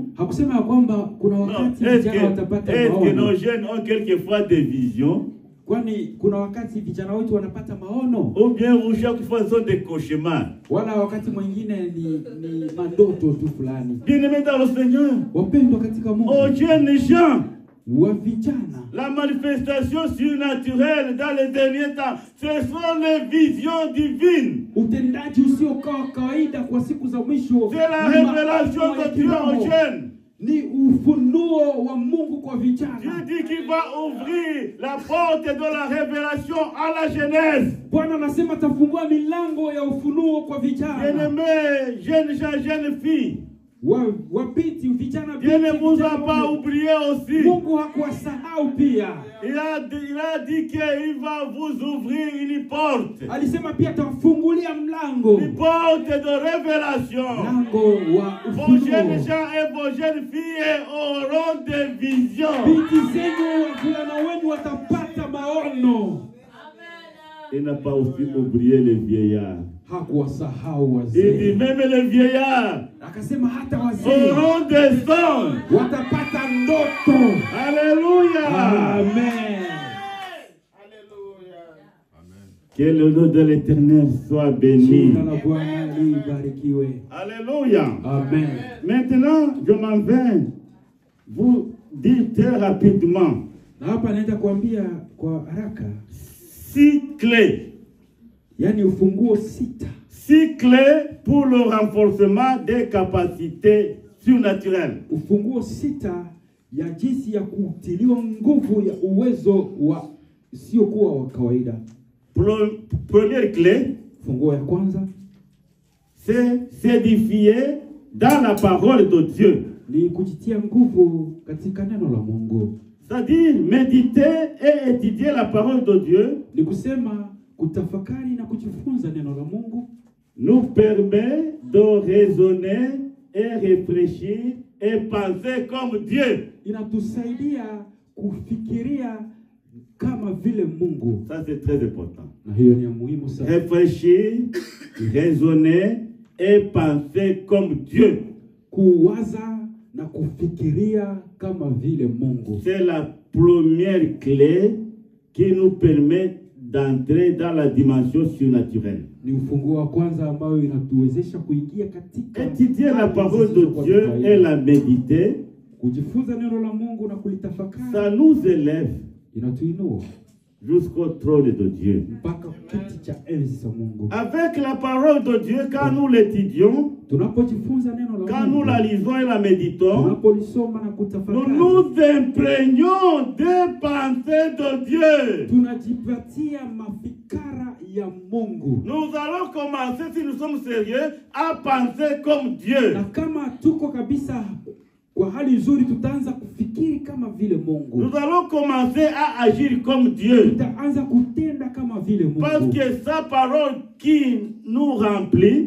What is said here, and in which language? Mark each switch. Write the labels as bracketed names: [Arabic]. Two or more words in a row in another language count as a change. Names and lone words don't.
[Swahili] Hakusema ya kwamba kuna wakati vijana watapata [French] Est-ce que nos [Swahili] maono. [French] jeunes ont quelquefois des visions? [Swahili] Kwani kuna wakati vijana wetu wanapata maono, [French] Ou bien ou chaque fois sont des cauchemars? [Swahili] wala wakati mwingine ni mandoto tu fulani. [French] Bien-aimés dans le Seigneur, [Swahili] Wapendwa katika Mungu, [French] aux jeunes gens, [Swahili] wa vijana, [French] la manifestation surnaturelle dans les derniers temps, ce sont les visions divines. [Swahili] utendaji usiokaa kawaida kwa siku za mwisho, [French] C'est la [Swahili] ni [French] révélation [Swahili] maono ya [French] de Dieu aux [Swahili] kiroho. [French] jeunes. [Swahili] Ni ufunuo wa Mungu kwa [French] Dieu [Swahili] vijana. [French] dit qu'il va ouvrir la porte de la révélation à la jeunesse. [Swahili] Bwana anasema atafungua milango ya ufunuo kwa vijana. [French] Bien-aimés, jeunes gens, jeunes filles, [Swahili] Wapiti vijana, [French] Dieu ne [Swahili] binti, [French] vous a [Swahili] vijana [French] pas [Swahili] waume. [French] oublié aussi. [Swahili] Mungu hakuwasahau pia. [French] Il a dit qu'il va vous ouvrir une porte. [Swahili] Alisema pia atawafungulia mlango, [French] Une porte de révélation. [Swahili] mlango wa [French] Vos jeunes [Swahili] ufunuo. [French] gens et vos jeunes filles auront des visions. [Swahili] Binti zenu, wavulana wenu watapata maono. [French] Il n'a pas aussi oublié les vieillards. [Swahili] Hakuwasahau [French] Il dit [Swahili] wazee. [French] même les vieillards [Swahili] Akasema hata wazee [French] auront des songes. [Swahili] watapata ndoto. [French] Alléluia. [Swahili] Amen. [French] Que le nom de l'Éternel soit béni. [Swahili] Jina la Bwana libarikiwe. [French] Alléluia. [Swahili] Amen. [French] Maintenant, je m'en vais vous dire très rapidement [Swahili] Na hapa naenda kuambia kwa haraka, [French] 6 clés. [Swahili] yani ufunguo 6. [French] 6 clés pour le renforcement des capacités surnaturelles. [Swahili] Ufunguo 6 ya jinsi ya kutiliwa nguvu ya uwezo wa sio kuwa wa kawaida. [French] Première clé, [Swahili] Funguo ya kwanza [French] c'est s'édifier dans la parole de Dieu. [Swahili] ni kujitia nguvu katika neno la Mungu. [French] C'est-à-dire méditer et étudier la parole de Dieu [Swahili] Ni kusema kutafakari na kujifunza neno la Mungu [French] nous permet de raisonner et réfléchir et penser comme Dieu. [Swahili] inatusaidia kufikiria kama vile Mungu. [French] Ça, c'est très important. [Swahili] Na hiyo ni ya muhimu sana. [French] Réfléchir, raisonner et penser comme Dieu. [Swahili] Kuwaza na kufikiria kama vile Mungu. [French] C'est la première clé qui nous permet d'entrer dans la dimension surnaturelle. [Swahili] Ni ufunguo wa kwanza ambao inatuwezesha kuingia katika [French] Étudier la parole de Dieu et la méditer, [Swahili] kujifunza neno la Mungu na kulitafakari. [French] ça nous élève [Swahili] Inatuinua [French] jusqu'au trône de Dieu. [Swahili] mpaka kiti cha enzi za Mungu. [French] Avec la parole de Dieu, quand nous l'étudions, [Swahili] Tunapojifunza neno la [French] quand nous [Swahili] Mungu, [French] la lisons et la méditons, [Swahili] tunapolisoma na [French] nous [Swahili] kutafakari, [French] nous imprégnons des pensées de Dieu. [Swahili] tunajipatia mafikara ya Mungu. [French] Nous allons commencer, si nous sommes sérieux, à penser comme Dieu. [Swahili] Na kama tuko kabisa kwa hali nzuri, tutaanza kufikiri kama vile Mungu. [French] Nous allons commencer à agir comme Dieu. [Swahili] Tutaanza kutenda kama vile [French] Parce [Swahili] Mungu. [French] que sa parole qui nous remplit,